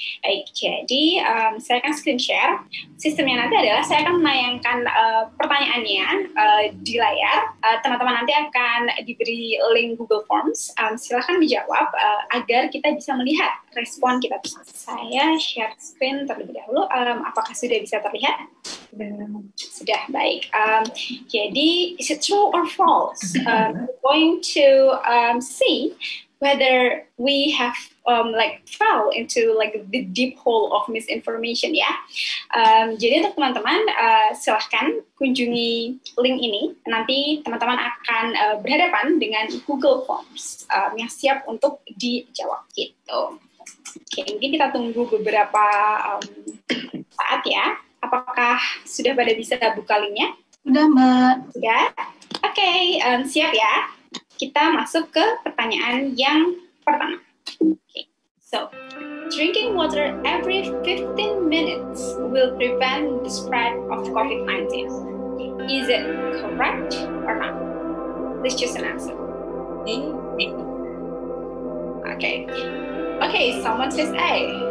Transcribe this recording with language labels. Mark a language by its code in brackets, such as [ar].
[id] Baik, jadi saya akan screen share. Sistemnya nanti adalah saya akan menayangkan pertanyaannya di layar. Teman-teman nanti akan diberi link Google Forms. Silahkan dijawab agar kita bisa melihat respon kita. Saya share screen terlebih dahulu. Apakah sudah bisa terlihat? Sudah, baik. Jadi, [en] is it true or false? We're going to see whether we have fell into the deep hole of misinformation ya. [id] Jadi untuk teman-teman silahkan kunjungi link ini. Nanti teman-teman akan berhadapan dengan Google Forms yang siap untuk dijawab gitu. Oke, mungkin kita tunggu beberapa saat ya. Apakah sudah pada bisa buka linknya? Sudah, Mbak. Sudah? Oke, siap ya. Kita masuk ke pertanyaan yang pertama. [en] Okay. So, drinking water every 15 minutes will prevent the spread of COVID-19. Is it correct or not? Let's choose an answer. Okay. Okay, someone says A.